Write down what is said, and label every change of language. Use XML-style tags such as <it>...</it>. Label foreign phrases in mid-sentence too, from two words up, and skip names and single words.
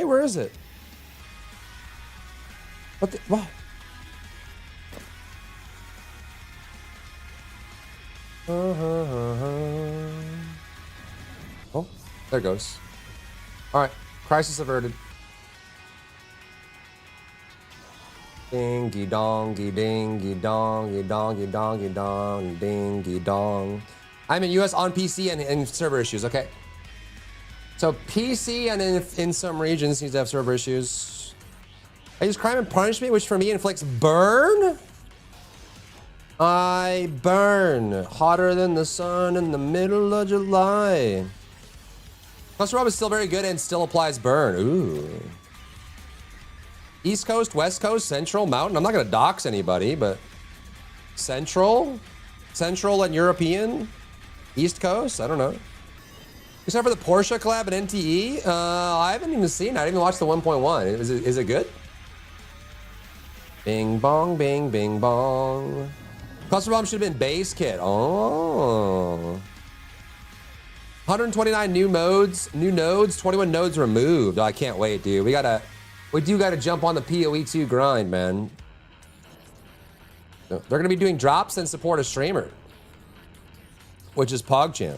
<en>Where is it? What the, what? Oh, there it goes. All right, crisis averted. Dingy dongy dingy dongy dongy dongy dong dingy dong. I'm in US on PC and server issues, okay? So PC and in some regions needs to have server issues. I use crime and punishment, which for me inflicts burn. I burn hotter than the sun in the middle of July. Cluster Rob is still very good and still applies burn. Ooh. East Coast, West Coast, Central, Mountain. I'm not going to dox anybody, but Central and European, East Coast. I don't know. Except for the Porsche collab and NTE, I haven't even seen it. I didn't even watch the 1.1. Is it good? Bing bong, bing, bing bong. Cluster bomb should have been base kit. Oh. 129 new nodes, 21 nodes removed. Oh, I can't wait, dude. We do gotta jump on the PoE2 grind, man. They're gonna be doing drops and support a streamer, which is PogChamp.</en>